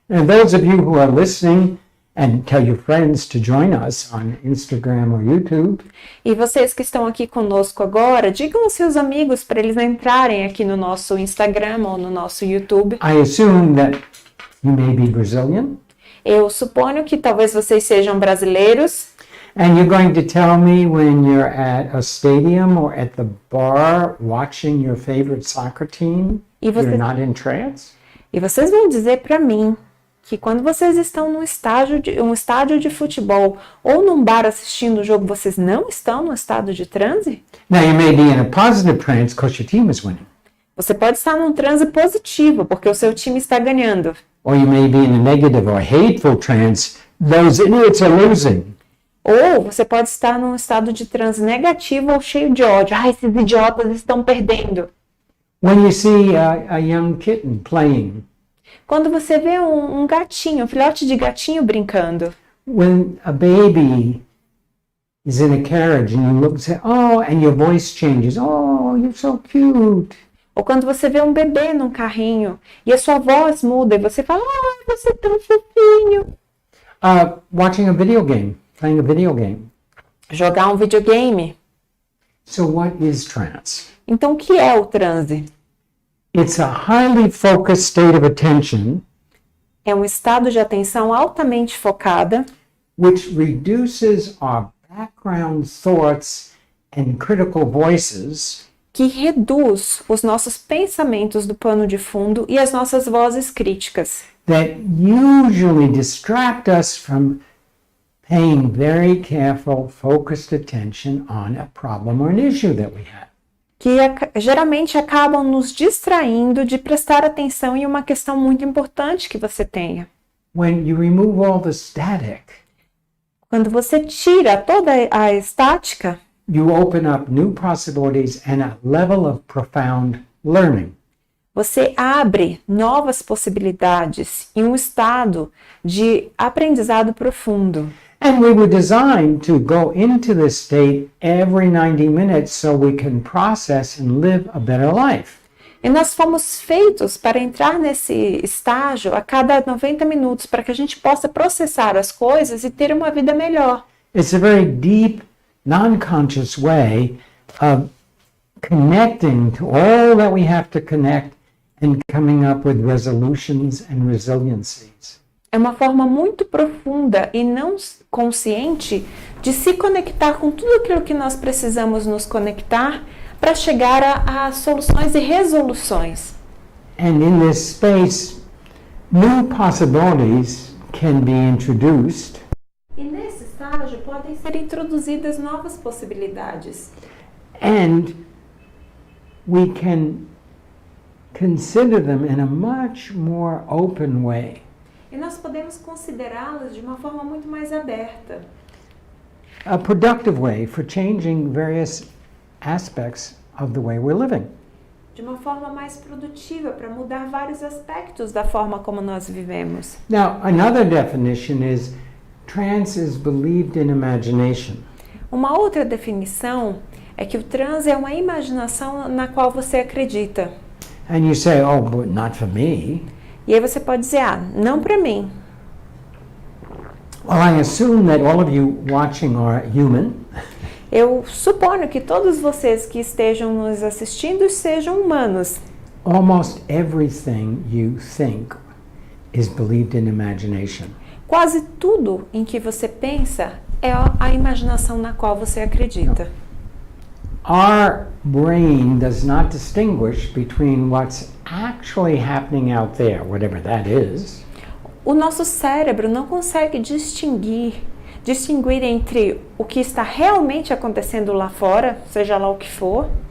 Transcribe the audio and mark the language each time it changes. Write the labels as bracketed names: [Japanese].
[English] And those of you who are listening, and tell your friends to join us on Instagram or YouTube, [Portuguese] E vocês que estão aqui conosco agora, digam aos seus amigos para eles entrarem aqui no nosso Instagram ou no nosso YouTube. [English] I assume that you may be Brazilian, [Portuguese] Eu suponho que talvez vocês sejam brasileiros. [English] and you're going to tell me when you're at a stadium or at the bar watching your favorite soccer team, [Portuguese] E você- [English] you're not in trance? [Portuguese] E vocês vão dizer para mim que quando vocês estão num estádio de futebol ou num bar assistindo o jogo, vocês não estão no estado de transe? [English] Now, you may be in a positive trance because your team is winning, [Portuguese] Você pode estar num transe positivo, porque o seu time está ganhando. [English] or you may be in a negative or hateful trance. Those idiots are losing. [Portuguese] Ou você pode estar num estado de transe negativo ou cheio de ódio. Esses idiotas estão perdendo. [English] When you see a young kitten playing, [Portuguese] Quando você vê um gatinho, um filhote de gatinho brincando. [English] when a baby is in a carriage and you look and say, "Oh," and your voice changes, "Oh, you're so cute." [Portuguese] Ou quando você vê um bebê num carrinho e a sua voz muda e você fala, você é tão fofinho. [English] Watching a video game, playing a video game. [Portuguese] Jogar um videogame. [English] So what is trance? [Portuguese] Então, o que é o transe? [English] It's a highly focused state of attention [Portuguese] É um estado de atenção altamente focada [English] which reduces our background thoughts and critical voices [Portuguese] que reduz os nossos pensamentos do pano de fundo e as nossas vozes críticas, [English] that usually distract us from paying very careful, focused attention on a problem or an issue that we have. [Portuguese] que geralmente acabam nos distraindo de prestar atenção em uma questão muito importante que você tenha. [English] When you remove all the static, [Portuguese] Quando você tira toda a estática, [English] you open up new possibilities and a level of profound learning. [Portuguese] Você abre novas possibilidades em um estado de aprendizado profundo. [English] And we were designed to go into this state every 90 minutes so we can process and live a better life. [Portuguese] E nós fomos feitos para entrar nesse estágio a cada 90 minutos, para que a gente possa processar as coisas e ter uma vida melhor. [English] It's a very deep, non-conscious way of connecting to all that we have to connect and coming up with resolutions and resiliencies. [Portuguese] É uma forma muito profunda e não consciente de se conectar com tudo aquilo que nós precisamos nos conectar para chegar a soluções e resoluções. [English] And in this space, new possibilities can be introduced. [Portuguese] E nesse estágio podem ser introduzidas novas possibilidades. [English] And we can consider them in a much more open way. [Portuguese] E nós podemos considerá-las de uma forma muito mais aberta. [English] A productive way for changing various aspects of the way we're living. [Portuguese] De uma forma mais produtiva para mudar vários aspectos da forma como nós vivemos. [English] Now, another definition is trance is believed in imagination. [Portuguese] Uma outra definição é que o transe é uma imaginação na qual você acredita. [English] And you say, oh, but not for me. [Portuguese] E aí você pode dizer, não para mim. [English] Well, I assume that all of you watching are human. [Portuguese] Eu suponho que todos vocês que estejam nos assistindo sejam humanos. [English] Almost everything you think is believed in imagination. [Portuguese] Quase tudo em que você pensa é a imaginação na qual você acredita. [English] Our brain does not distinguish between what's actually happening out there, whatever that is. [Portuguese] O nosso cérebro não consegue distinguir entre o que está realmente acontecendo lá fora, seja lá o que for,